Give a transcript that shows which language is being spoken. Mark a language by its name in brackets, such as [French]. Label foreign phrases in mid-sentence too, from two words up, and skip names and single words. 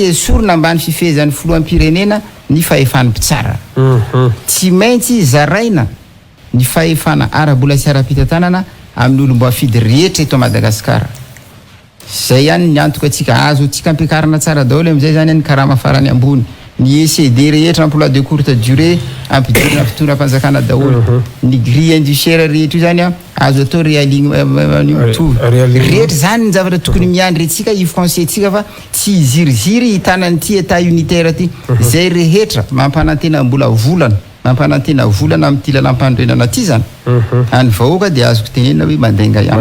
[Malagasy] esorina ambany fifehezan'ny filoham-pirenena ny fahefana mpitsara tsy maintsy zaraina ny fahefana ara-bola sy ara-pitantanana amin'ny olombo afidy rehetra eto Madagasikara zay ihany ny antoka atsika azo atsika ampiakarina tsara daholo am'izay zany ny karama farany ambony ny ECD rehetra [French] emploi de courte durée [Malagasy] ampidirina fitondra fanjakana daholo ny [French] grille indiciaire [Malagasy] rehetra io zany a azo atao rehetra zany ny zavatra tokony miandry atsika i français tsika fa tsy ziriziry hitanan'ity [French] état unitaire [Malagasy] ty zay rehetra mampanantena mbola volana mampanantena volana amin'ity lalam-pandrenana ty zany any vahoaka de azoko tenena hoe mandainga ihany